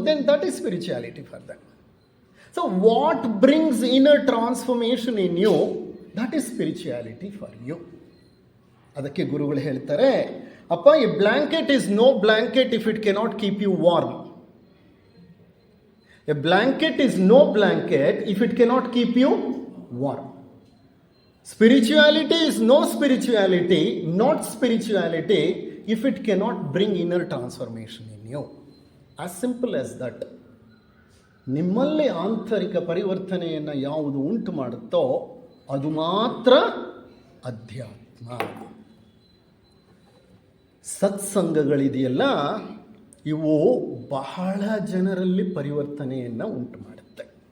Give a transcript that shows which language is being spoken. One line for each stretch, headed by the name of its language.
English: Then that is spirituality for that. So what brings inner transformation in you, that is spirituality for you.
Kannada: ಅದಕ್ಕೆ ಗುರುಗಳು ಹೇಳ್ತಾರೆ, ಅಪ್ಪ,
English: A blanket is no blanket if it cannot keep you warm. A blanket is no blanket if it cannot keep you warm. Spirituality is no spirituality, not spirituality, if it cannot bring inner transformation in you. As simple as that.
Kannada: ನಿಮ್ಮಲ್ಲಿ ಆಂತರಿಕ ಪರಿವರ್ತನೆಯನ್ನು ಯಾವುದು ಉಂಟು ಮಾಡುತ್ತೋ ಅದು ಮಾತ್ರ ಅಧ್ಯಾತ್ಮ. ಸತ್ಸಂಗಗಳಿದೆಯಲ್ಲ, ಇವು ಬಹಳ ಜನರಲ್ಲಿ ಪರಿವರ್ತನೆಯನ್ನು ಉಂಟು ಮಾಡುತ್ತೆ.